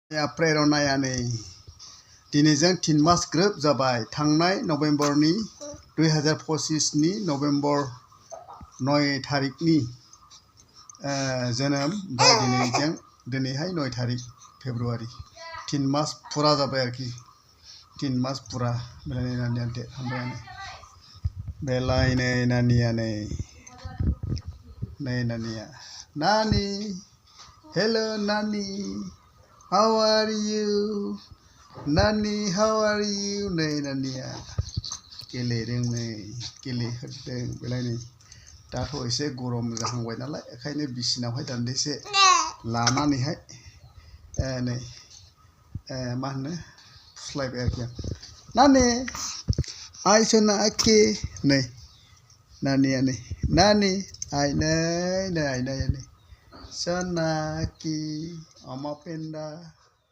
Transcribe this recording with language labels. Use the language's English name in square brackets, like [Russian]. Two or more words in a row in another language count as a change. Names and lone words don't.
[Bodo] April नायानै दिनैजों 3 मास ग्रोब जाबाय थांनाय नभेम्बरनि 2025 नि नभेम्बर 9 तारिखनि जोनोम ओमफ्राय दिनैहाय 9 तारिख फेब्रुवारि 3 मास पुरा जाबाय आरोखि 3 मास पुरा बेलाय नानिया डेट हमबायानो बेलाय नै नानिया [English] नानि hello nani how are you nani how are you नै [Bodo] नानिया गेलेदों नै गेलेहोदों बेलाय नै दाथ' एसे गरम जाहांबाय नालाय ओंखायनो बिसिनावहाय दान्दिसे लानानैहाय नै मा होनो फुस्लायबाय आरोखि नानि आइ सना आके नै नानिया नै नानि आइ नै Sonaki, Ama Penda.